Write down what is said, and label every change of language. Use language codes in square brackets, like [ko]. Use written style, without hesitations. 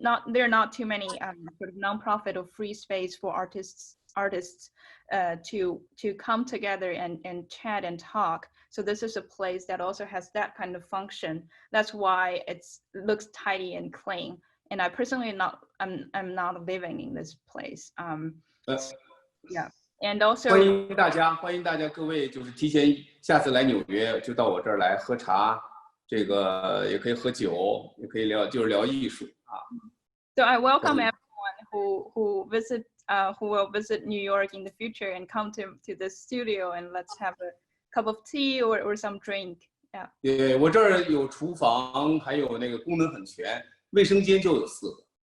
[en] There are not too many sort of nonprofit or free space for artists to come together and chat and talk. So this is a place that also has that kind of function. That's why it looks tidy and clean. And I personally I'm not living in this place. Yeah. And also [zh] 欢迎大家各位就是提前下次来纽约就到我这儿来喝茶，这个也可以喝酒，也可以聊艺术啊。 [en] So I welcome everyone who will visit New York in the future and come to the studio, and let's have a cup of tea or some drink. Yeah. [zh] 我这儿有厨房，还有那个功能很全，卫生间就有4个。